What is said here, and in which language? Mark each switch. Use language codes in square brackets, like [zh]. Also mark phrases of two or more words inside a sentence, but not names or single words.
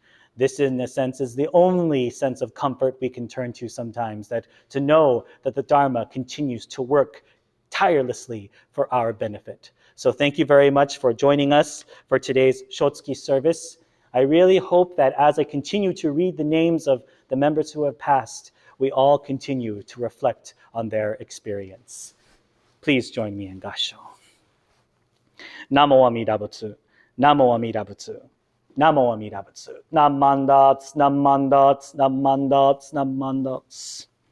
[en] This, in a sense, is the only sense of comfort we can turn to sometimes, that to know that the Dharma continues to work tirelessly for our benefit. So thank you very much for joining us for today's Shotsuki service. I really hope that as I continue to read the names of the members who have passed, we all continue to reflect on their experience. Please join me in Gassho. [ja] 南無阿弥陀仏。南無阿弥陀仏. 南無阿弥陀仏. Nam mandats, nam mandats, nam mandats, nam mandats.